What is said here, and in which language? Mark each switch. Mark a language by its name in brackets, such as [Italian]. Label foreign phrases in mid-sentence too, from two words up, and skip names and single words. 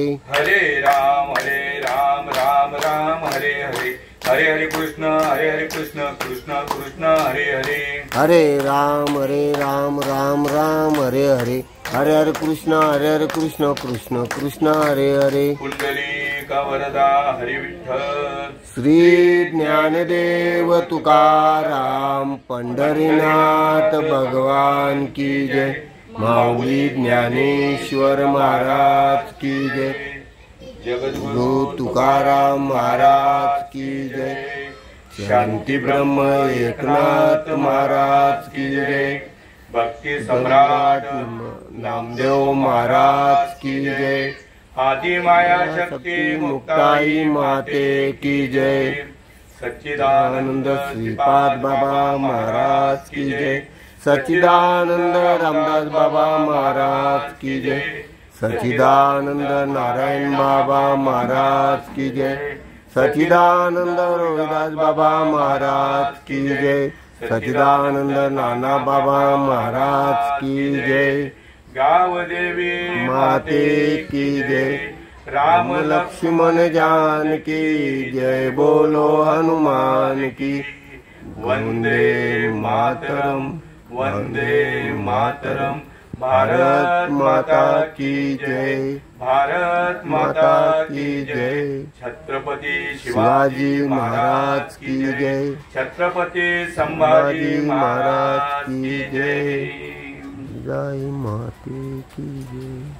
[Sanskrit] हरे राम राम हरे हरे हरे हरे कृष्ण कृष्ण कृष्ण हरे हरे। हरे राम राम हरे हरे हरे हरे कृष्ण कृष्ण कृष्ण हरे हरे। [Marathi] पुंडलीका वरदा हरि विठ्ठल। [Hindi] श्री ज्ञानदेव तुकाराम पंढरीनाथ भगवान की जय। माऊली ज्ञानेश्वर महाराज की जय। जगद्गुरु तुकाराम महाराज की जय। शांती ब्रह्म एकनाथ महाराज की जय। भक्ति सम्राट नामदेव महाराज की जय। आदि माया शक्ति मुक्ताई माते की जय। सच्चिदानंद श्रीपाद बाबा महाराज की जय। सच्चिदानंद रामदास बाबा महाराज की जय। सच्चिदानंद नारायण बाबा महाराज की जय। सच्चिदानंद रोहिदास बाबा महाराज की जय। सच्चिदानंद नाना बाबा महाराज की जय। गाव देवी माते की जय। राम लक्ष्मण जानकी जय। बोलो हनुमान की। [Sanskrit] वंदे मातरम वंदे मातरम। [Hindi] भारत माता की जय। भारत माता की जय। छत्रपति शिवाजी महाराज की जय। छत्रपति संभाजी महाराज की जय। जय माते की जय।